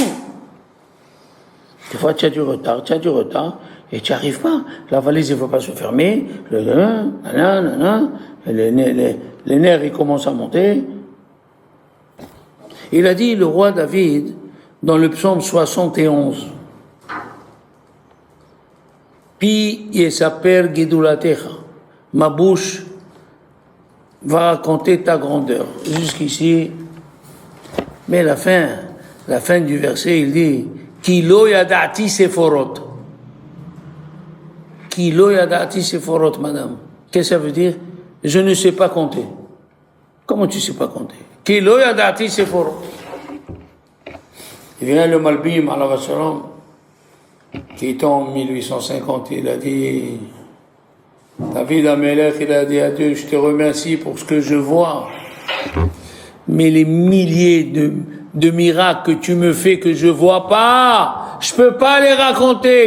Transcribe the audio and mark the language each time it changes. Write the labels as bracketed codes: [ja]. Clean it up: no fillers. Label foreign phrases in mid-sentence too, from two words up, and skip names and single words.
[fr] Des fois, tu as du retard, et tu n'y arrives pas. La valise, il ne faut pas se fermer. Les nerfs, ils commencent à monter. Il a dit, le roi David, dans le psaume 71, [he] פי יספר גדולתך, [fr] ma bouche va raconter ta grandeur. Jusqu'ici, mais la fin du verset, il dit, [he] כי לא ידעתי ספורות. כי לא ידעתי ספורות, [fr] madame. Qu'est-ce que ça veut dire? Je ne sais pas compter. Comment tu ne sais pas compter? [he] כי לא ידעתי ספורות. [fr] Il vient le Malbim, [ar] عليه وسلم, [fr] qui est en 1850, il a dit, [he] דוד המלך, [fr] il a dit à Dieu, je te remercie pour ce que je vois, mais les milliers de miracles que tu me fais que je vois pas, je peux pas les raconter.